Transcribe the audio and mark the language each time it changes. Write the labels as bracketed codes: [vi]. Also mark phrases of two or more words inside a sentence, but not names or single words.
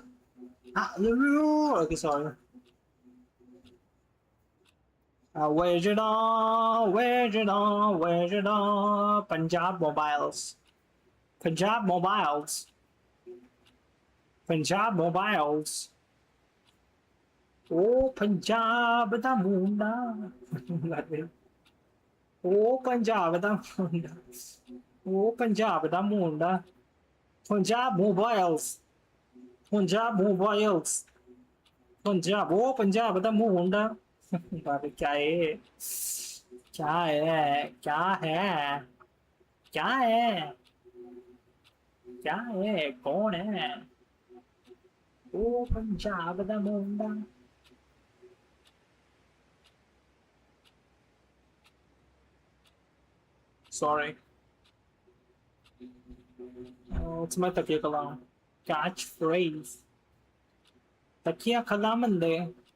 [en] Okay, sorry. Where's it on? Punjab Mobiles. [pa] ਓਹ, ਪੰਜਾਬ ਦਾ ਮੁੰਡਾ. ਓਹ, ਪੰਜਾਬ ਦਾ ਮੁੰਡਾ. ਓਹ, ਪੰਜਾਬ ਦਾ ਮੁੰਡਾ. ਪੰਜਾਬ ਮੋਬਾਈਲਜ਼. ਓਹ, ਪੰਜਾਬ ਦਾ ਮੁੰਡਾ. [hi] क्या है कौन है? [pa] ਓ ਪੰਜਾਬ ਦਾ ਮੁੰਡਾ. [en] Sorry. Oh, it's my [hi] तकिया कलाम. [en] Catchphrase. [hi] तकिया कलामंदे.